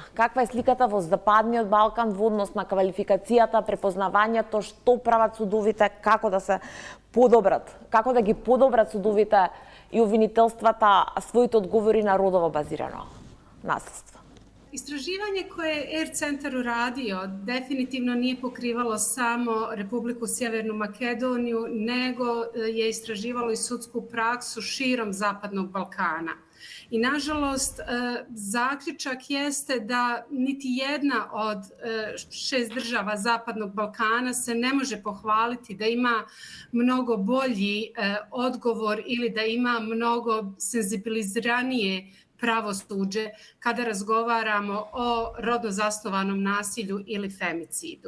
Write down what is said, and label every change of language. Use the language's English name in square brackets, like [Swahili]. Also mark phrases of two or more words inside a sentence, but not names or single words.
[Macedonian] Каква е сликата во Западниот Балкан во однос на квалификацијата, препознавањето, што прават судовите, како да се подобрат, како да ги подобрат судовите и обвинителствата своите одговори на родово базирано насилство? [Bosnian] Истраживање кое ЕР центар урадио дефинитивно nije покривало само Републику Северну Македонiju, nego je istraživalo i sudsku praksu širom Zapadnog Balkana. I nažalost, zaključak jeste da niti jedna od 6 država Zapadnog Balkana se ne može pohvaliti da ima mnogo bolji odgovor ili da ima mnogo senzibiliziranije pravosuđe kada razgovaramo o rodno zasnovanom nasilju ili femicidu.